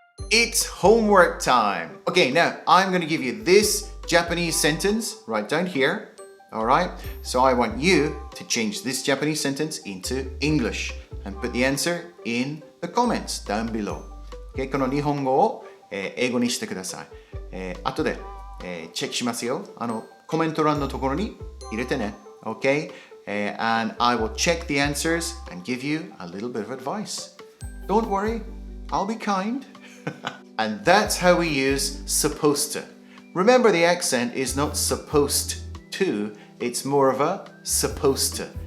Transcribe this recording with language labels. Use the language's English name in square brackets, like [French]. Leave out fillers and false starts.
[English] It's homework time. Okay, now I'm going to give you this Japanese sentence right down here. All right, so I want you to change this Japanese sentence into English and put the answer in the comments down below. [Japanese] Okay, この日本語を英語にしてください。後でチェックしますよ。コメント欄のところに入れてね。 [English] Okay, and I will check the answers and give you a little bit of advice. Don't worry, I'll be kind. And that's how we use supposed to. Remember, the accent is not supposed to, it's more of a supposed to.